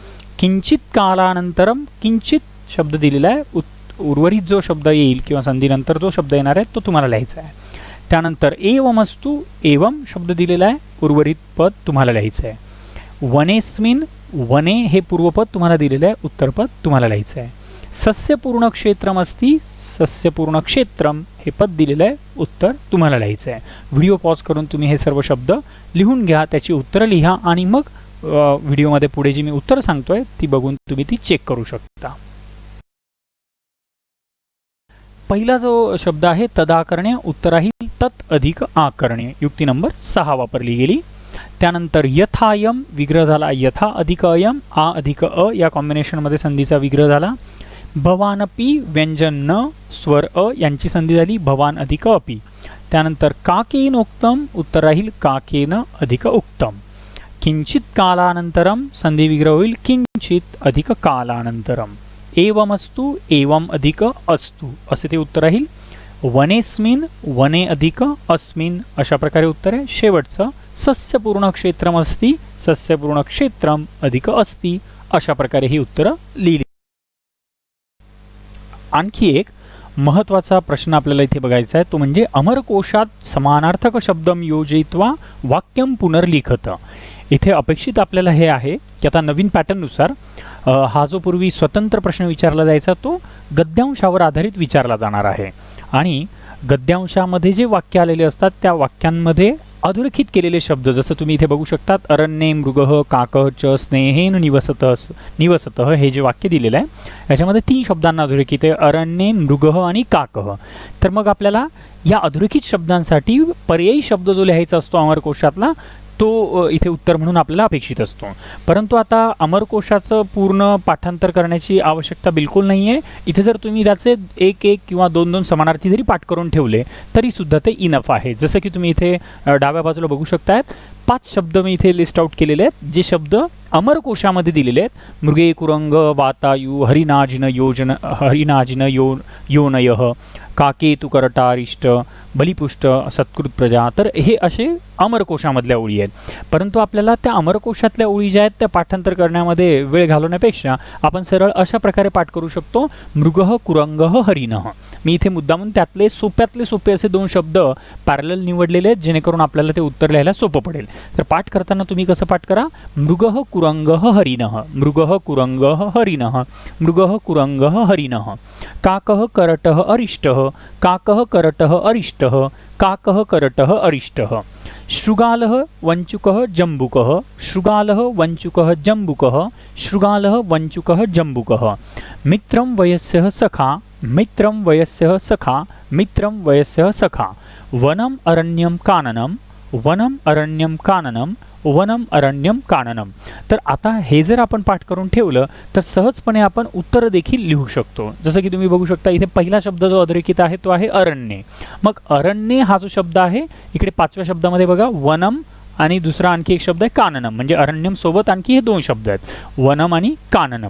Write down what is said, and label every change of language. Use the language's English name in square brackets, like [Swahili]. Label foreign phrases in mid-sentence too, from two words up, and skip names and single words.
[Sanskrit] किंचित कालानंतरम, [Marathi] किंचित शब्द दिलेला आहे, उर्वरित जो शब्द येईल किंवा संधीनंतर जो शब्द येणार आहे तो तुम्हाला लिहायचा आहे. त्यानंतर एवमस्तु, एवम शब्द दिलेला आहे, उर्वरित पद तुम्हाला लिहायचं आहे. वनेस्मिन, वने हे पूर्वपद तुम्हाला दिलेलं आहे, उत्तरपद तुम्हाला लिहायचं आहे. [Sanskrit] सस्यपूर्ण क्षेत्रम अस्ति, सस्यपूर्ण क्षेत्रम [Marathi] हे पद दिलेलं आहे, उत्तर तुम्हाला लिहायचं आहे. [English] video pause [Marathi] करून तुम्ही हे सर्व शब्द लिहून घ्या, त्याची उत्तरं लिहा आणि मग व्हिडिओमध्ये पुढे जी मी उत्तर सांगतोय ती बघून तुम्ही ती चेक करू शकता. पहिला जो शब्द आहे तदाकरणे, उत्तर आहे तत् अधिक आकरणे. युक्ती नंबर 6 वापरली गेली. त्यानंतर यथायम विग्रह झाला, यथा अधिक अयम, आ अधिक अ या कॉम्बिनेशनमध्ये संधीचा विग्रह झाला. भवानपी व्यंजन न स्वर अ यांची संधी झाली, भवान अधिक अपी. त्यानंतर काकेनोक्तम, उत्तर राहील काकेन अधिक उक्तम. [Sanskrit] किंचित कालानंतरम [Marathi] संधी विग्रह होईल किंचित अधिक कालानंतरम. एवमस्तु, एवम अधिक अस्तु असे ते उत्तर राहील. वनेस्मिन, वने अधिक अस्मिन अशा प्रकारे उत्तर आहे. शेवटचं [Sanskrit] सस्यपूर्ण क्षेत्रम अस्ति, सस्यपूर्ण क्षेत्रम [Marathi] अधिक अस्ति अशा प्रकारे ही उत्तरं लिहिली. आणखी एक महत्त्वाचा प्रश्न आपल्याला इथे बघायचा आहे, तो म्हणजे अमरकोशात [Sanskrit] समानार्थक शब्दम योजयित्वा वाक्यम पुनर्लिखत. [Marathi] इथे अपेक्षित आपल्याला हे आहे की आता नवीन पॅटर्ननुसार हा जो पूर्वी स्वतंत्र प्रश्न विचारला जायचा तो गद्यांशावर आधारित विचारला जाणार आहे. आणि गद्यांशामध्ये जे वाक्य आलेले असतात त्या वाक्यांमध्ये अधोरेखित केलेले शब्द, जसं तुम्ही इथे बघू शकतात, [Sanskrit] अरण्ये मृगः काकः च स्नेहेन निवसतः [Marathi] हे जे वाक्य दिलेलं आहे याच्यामध्ये 3 शब्दांना अधोरेखित आहे, अरण्ये, मृगः आणि काकः. तर मग आपल्याला या अधोरेखित शब्दांसाठी पर्यायी शब्द जो लिहायचा असतो अमरकोशातला तो इथे उत्तर म्हणून आपल्याला अपेक्षित असतो. परंतु आता अमरकोशाचं पूर्ण पाठांतर करण्याची आवश्यकता बिलकुल नाही आहे. इथे जर तुम्ही त्याचे 1-1 किंवा 2-2 समानार्थी जरी पाठ करून ठेवले तरी सुद्धा ते इनफ आहे. जसं की तुम्ही इथे डाव्या बाजूला बघू शकतायत 5 शब्द मी इथे [English] list out [Marathi] केलेले आहेत, जे शब्द अमरकोशामध्ये दिलेले आहेत. [Sanskrit] मृगे कुरंग वातायु हरिनाजिन योजन हरिनाजिन योनयः काके तू करटारिष्ट बलिपुष्ट सत्कृत प्रजा, [Marathi] तर हे असे अमरकोशामधल्या ओळी आहेत. परंतु आपल्याला त्या अमरकोशातल्या ओळी ज्या आहेत त्या पाठांतर करण्यामध्ये वेळ घालवण्यापेक्षा आपण सरळ अशा प्रकारे पाठ करू शकतो, [Sanskrit] मृगः कुरंगः हरिणः. [Marathi] मी इथे मुद्दामून त्यातले सोप्यातले सोपे असे 2 शब्द पॅरलल निवडलेले आहेत, जेणेकरून आपल्याला ते उत्तर लिहायला सोपं पडेल. तर पाठ करताना तुम्ही कसं पाठ करा, [Sanskrit] मृगः कुरंगः हरिणः, मृगः कुरंगः हरिणः, मृगः कुरंगः हरिणः. काकः करटः अरिष्टः, काकः करटः अरिष्टः, काकः करटः अरिष्टः. शृगालः वंचुकः जम्बुकः, शृगालः वंचुकः जम्बुकः, शृगालः वंचुकः जम्बुकः. मित्रं वयस्यः सखा, मित्रं वयस्यः सखा, मित्रं वयस्यः सखा. वनम अरण्यम काननम, वनम अरण्यम काननम, वनम अरण्यम काननम. [Marathi] तर आता हे जर आपण पाठ करून ठेवलं तर सहजपणे आपण उत्तर देखील लिहू शकतो. जसं की तुम्ही बघू शकता इथे पहिला शब्द जो अधोरेखित आहे तो आहे अरण्ये. मग अरण्ये हा जो शब्द आहे इकडे 5व्या शब्दामध्ये बघा वनम आणि दुसरा आणखी एक शब्द आहे काननम, म्हणजे अरण्यम सोबत आणखी हे 2 शब्द आहेत, वनम आणि काननम.